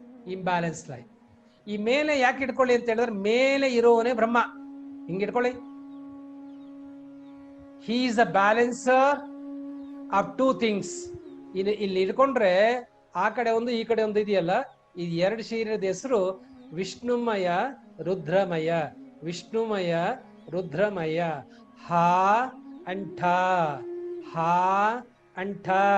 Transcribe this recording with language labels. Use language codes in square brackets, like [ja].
[kn] Imbalance life. ಈ ಮೇಲೆ ಯಾಕೆ ಇಟ್ಕೊಳ್ಳಿ ಅಂತ ಹೇಳಿದ್ರೆ, ಮೇಲೆ ಇರೋವನೇ ಬ್ರಹ್ಮ. ಹಿಂಗ್ ಇಟ್ಕೊಳ್ಳಿ. [en] He is a balancer of two things. [kn] ಇಲ್ಲಿ ಇಟ್ಕೊಂಡ್ರೆ ಆ ಕಡೆ ಒಂದು ಈ ಕಡೆ ಒಂದು ಇದೆಯಲ್ಲ, ಈ ಎರಡು ಶರೀರದ ಹೆಸರು ವಿಷ್ಣುಮಯ ರುದ್ರಮಯ. ವಿಷ್ಣುಮಯ ರುದ್ರಮಯ. ಹಾ ಅಂಠ, ಹಾ ಅಂಠ.